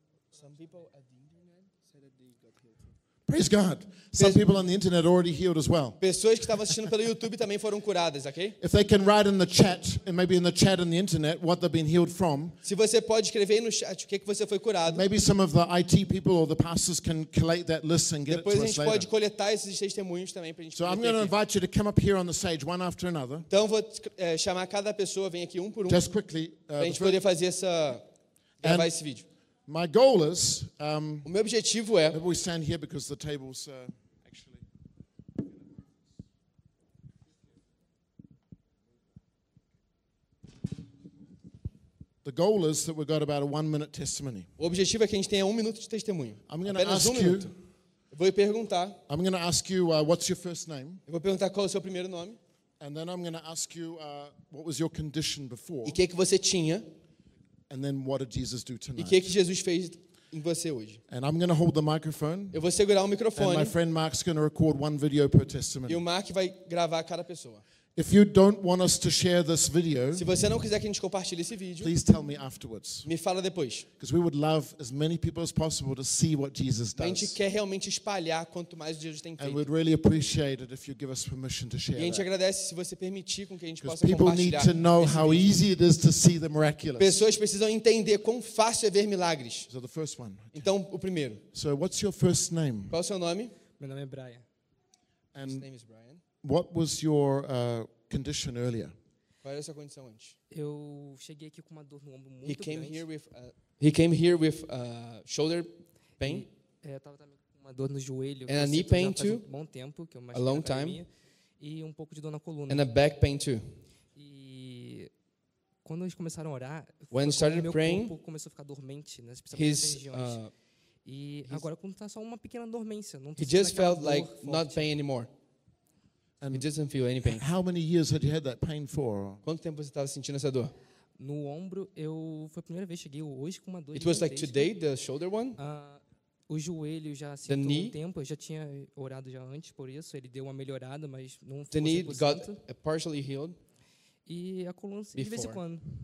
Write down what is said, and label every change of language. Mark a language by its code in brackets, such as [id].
[en] some people at the internet said that they got healed. Praise God. Some people on the internet already healed as well. [pt] Pessoas que estavam assistindo pelo YouTube também foram curadas, okay? [en] If they can write in the chat, and maybe in the chat on the internet, what they've been healed from. [pt] Se você pode escrever no chat o que você foi curado. [en] Maybe some of the IT people or the pastors can collate that list and get it to us later. [pt] Depois a gente pode coletar esses testemunhos também pra gente. [en] So I'm going to invite you to come up here on the stage one after another. [pt] Então vou chamar cada pessoa, vem aqui um por um. [en] Just quickly. [pt] Pra gente poder fazer essa gravar esse vídeo. [en] My goal is. [pt] O meu objetivo é. [en] Maybe we stand here because the tables. The goal is that we've got about a 1 minute testimony. [pt] O objetivo é que a gente tenha um minuto de testemunho. [en] I'm going to ask um you. [pt] Eu vou perguntar. [en] I'm going to ask you what's your first name. [pt] Eu vou perguntar qual é o seu primeiro nome. [en] And then I'm going to ask you what was your condition before. [pt] E o que você tinha? [en] And then what did Jesus do tonight? [pt] E o que Jesus fez em você hoje? [en] And I'm going to hold the microphone. [pt] Eu vou segurar o microfone. [en] And my friend Mark's going to record one video per testimony. [pt] E o Mark vai gravar cada pessoa. [en] If you don't want us to share this video, [pt] se você não quiser que a gente compartilhe esse vídeo, [en] please tell me afterwards. [pt] Me fala depois. [en] Because we would love as many people as possible to see what Jesus does. [pt] A gente quer realmente espalhar quanto mais Jesus tem feito. [en] And we'd really appreciate it if you give us permission to share. [pt] E a gente [en] that. [pt] Agradece se você permitir com que a gente possa [en] people [pt] compartilhar. [en] People need to know how easy it is to see the miraculous. [pt] Pessoas precisam entender quão fácil é ver milagres. [en] So the first one. Okay. [pt] Então o primeiro. [en] So what's your first name? [pt] Qual é o seu nome? Meu nome é Brian. [en] And his name is Brian. What was your condition earlier? [pt] Qual era a sua condição antes? Eu cheguei aqui com uma dor no ombro muito [en] he came [pt] grande. [en] Here with he came here with shoulder pain. [pt] Eu tava também com uma dor no joelho. [en] And a knee pain too. [pt] Um bom tempo que eu machuquei a [en] long time. [pt] E um pouco de dor na coluna. [en] And a back pain too. [pt] E quando eles começaram a orar, [en] when started praying, [pt] meu corpo começou a ficar dormente, né, especialmente nas regiões. E agora quando tá só uma pequena dormência, não [en] he just felt like not pain anymore. And it doesn't feel any pain. How many years had you had that pain for? [pt] Quanto tempo você estava sentindo essa dor? No ombro, eu foi a primeira vez cheguei hoje com uma dor. [en] It was like today, the shoulder one. [pt] O joelho já sentiu um tempo. Eu já tinha orado já antes por isso. Ele deu uma melhorada, mas não foi 100%. [en] The knee got partially healed. [pt] E a coluna de vez em quando.